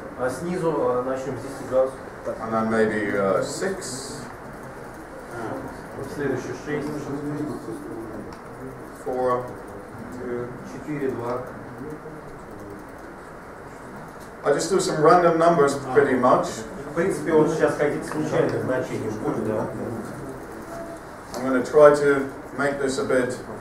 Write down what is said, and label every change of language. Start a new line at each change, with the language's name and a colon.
Russian: Снизу начнем с 10 градусов.
English: And then maybe 6.
Russian: Следующий 6.
English: 4. 4, 2. I just do some random numbers pretty much.
Russian: В принципе, вот сейчас какие-то случайные значения входят, да.
English: I'm going to try to make this a bit.